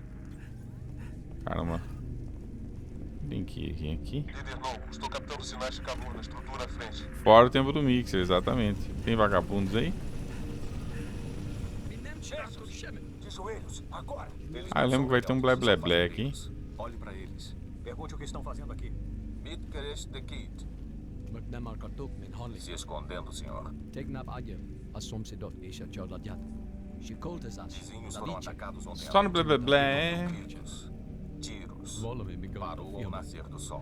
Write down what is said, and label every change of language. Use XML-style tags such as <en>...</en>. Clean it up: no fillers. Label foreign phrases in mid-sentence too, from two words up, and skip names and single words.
<pt>Caramba. Tem que ir aqui. Líder novo, estou captando sinais de calor na estrutura à frente. Fora o tempo do mixer, exatamente. Tem vagabundos aí? De joelhos, agora. Ah, eu lembro que vai ter um blé blé blé aqui. Olhe para eles. Pergunte o que estão fazendo aqui. Se escondendo, senhor. Vizinhos foram atacados ontem. Só no blé blé blé. Tiros. Parou ao nascer do sol.</pt>